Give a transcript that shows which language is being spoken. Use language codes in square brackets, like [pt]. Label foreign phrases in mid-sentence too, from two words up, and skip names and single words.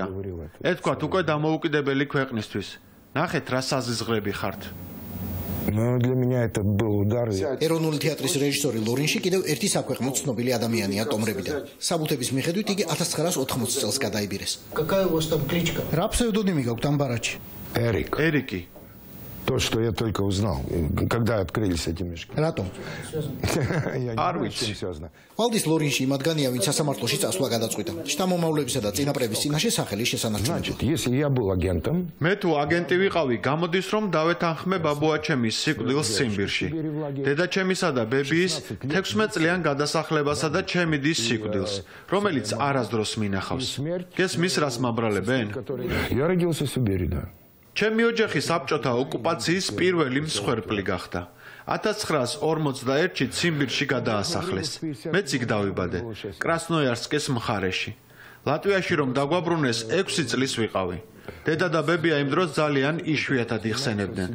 [ka] ეთქვათ უკვე დამოუკიდებელი ქვეყნისთვის. ნახეთ რა საზიზღრები ხართ. ეროვნული თეატრის რეჟისორი ლორინში კიდევ ერთი საქვეყნო ცნობილი ადამიანია ტომრებიდან. საბუთების მიხედვით იგი 1980 წელს გადაიბირეს. რა ფსევდონიმი გაქვთ ამ ბარათში? ერიკი. [ru] То, что я только узнал, когда открылись эти мешки. Ратом. [ka] ვალდის ლორინში მათგანია, ვინც სასამართლოში წასვლა გადაწყვიტა. შთამომავლებისა და წინაპრების წინაშე სახელის შესანარჩუნებლად. [ru] Если я был агентом, [ka] მე თუ აგენტი ვიყავი, გამოდის რომ დავეთანხმე ბაბუაჩემის სიკვდილს ციმბირში. დედაჩემისა და ბებიის 16 წლიან გადასახლებასა და ჩემიდის სიკვდილს, რომელიც არასდროს მინახავს. გესმის რას მაბრალებენ? [ru] Я родился в Сибири, да. [ka] ჩემი ოჯახი საბჭოთა ოკუპაციის პირველი მსხვერპლი გახდა. 1941-ში ციმბირში გადაასახლეს. მეც იქ დავიბადე, კრასნოიარსკის მხარეში. ლატვიაში რომ დაგვაბრუნეს 6 წლის ვიყავი. დედა და ბებია იმ დროს ძალიან იშვიათად იხსენებდნენ.